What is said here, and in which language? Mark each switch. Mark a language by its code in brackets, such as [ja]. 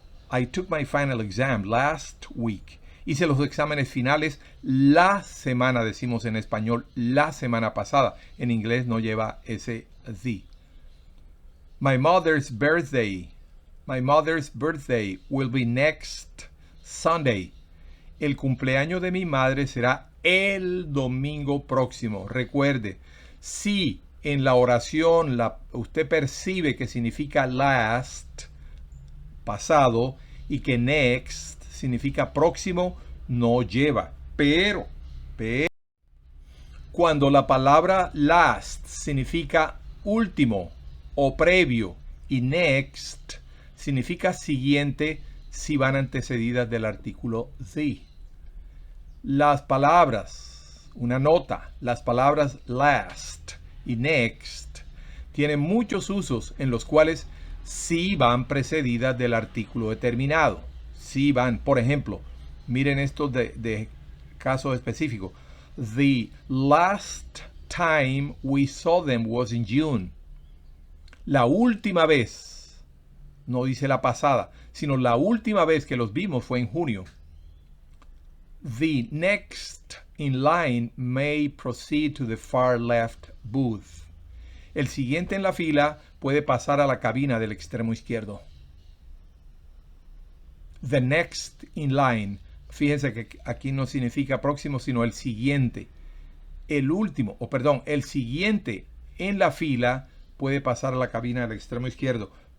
[en] I took my final exam last week. [es] Hice los exámenes finales la semana, decimos en español, la semana pasada. En inglés no lleva ese the. [en] My mother's birthday will be next Sunday. [es] El cumpleaños de mi madre será el domingo próximo. Recuerde, si en la oración usted percibe que significa last, pasado, y que next significa próximo, no lleva. Pero, cuando la palabra last significa último o previo y next significa siguiente, si van antecedidas del artículo the. Las palabras, una nota, las palabras last y next tienen muchos usos en los cuales sí van precedidas del artículo determinado. Sí van, por ejemplo, miren esto de caso específico. [en] The last time we saw them was in June. [es] La última vez, no dice la pasada, sino la última vez que los vimos fue en junio. [en] The next in line may proceed to the far left booth. [es] El siguiente en la fila puede pasar a la cabina del extremo izquierdo. [en] The next in line. [es] Fíjense que aquí no significa próximo, sino el siguiente. El siguiente en la fila puede pasar a la cabina del extremo izquierdo.